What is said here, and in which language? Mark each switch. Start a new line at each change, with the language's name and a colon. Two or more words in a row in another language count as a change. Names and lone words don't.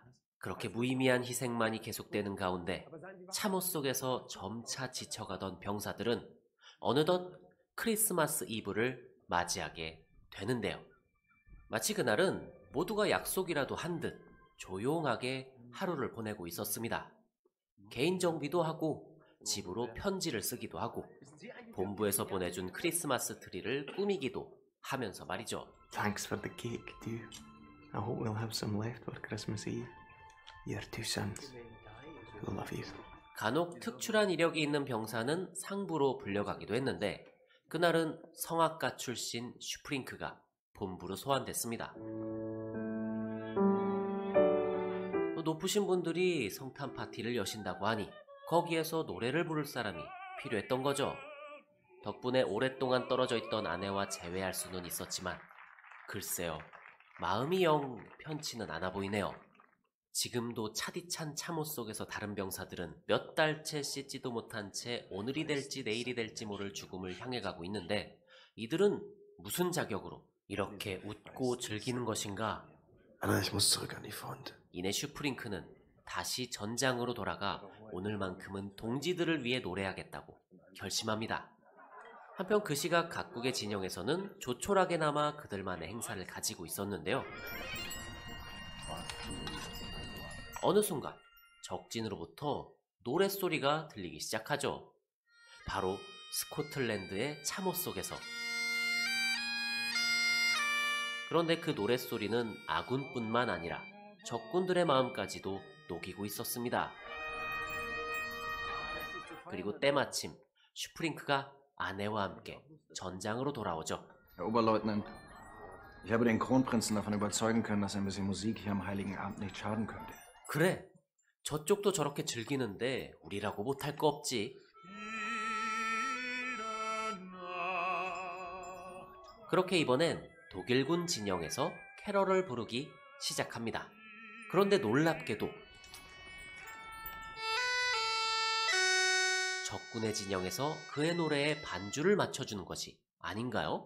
Korean: 그렇게 무의미한 희생만이 계속되는 가운데 참호 속에서 점차 지쳐가던 병사들은 어느덧 크리스마스 이브를 맞이하게 되는데요. 마치 그날은 모두가 약속이라도 한 듯 조용하게 하루를 보내고 있었습니다. 개인 정비도 하고 집으로 편지를 쓰기도 하고 본부에서 보내준 크리스마스 트리를 꾸미기도 하면서 말이죠.
English: Thanks for the cake, dude. I hope we'll have some left for Christmas Eve. Your two sons, who love you.
Korean: 간혹 특출한 이력이 있는 병사는 상부로 불려가기도 했는데 그날은 성악가 출신 슈프링크가 본부로 소환됐습니다. 높으신 분들이 성탄 파티를 여신다고 하니 거기에서 노래를 부를 사람이 필요했던 거죠. 덕분에 오랫동안 떨어져 있던 아내와 재회할 수는 있었지만 글쎄요, 마음이 영 편치는 않아 보이네요. 지금도 차디찬 참호 속에서 다른 병사들은 몇 달째 씻지도 못한 채 오늘이 될지 내일이 될지 모를 죽음을 향해 가고 있는데 이들은 무슨 자격으로 이렇게 웃고 즐기는 것인가?
German: Anna, ich muss zurück an die Front.
Korean: 이내 슈프링크는 다시 전장으로 돌아가 오늘만큼은 동지들을 위해 노래하겠다고 결심합니다. 한편 그 시각 각국의 진영에서는 조촐하게나마 그들만의 행사를 가지고 있었는데요. 어느 순간 적진으로부터 노랫소리가 들리기 시작하죠. 바로 스코틀랜드의 참호 속에서. 그런데 그 노랫소리는 아군뿐만 아니라 적군들의 마음까지도 녹이고 있었습니다. 그리고 때마침 슈프링크가 아내와 함께 전장으로 돌아오죠.
German: Herr Oberleutnant, ich habe den Kronprinzen davon überzeugen können, dass ein bisschen Musik hier am Heiligen Abend nicht schaden könnte.
Korean: 그래, 저쪽도 저렇게 즐기는데 우리라고 못할 거 없지. 그렇게 이번엔 독일군 진영에서 캐럴을 부르기 시작합니다. 그런데 놀랍게도 적군의 진영에서 그의 노래에 반주를 맞춰주는 것이 아닌가요?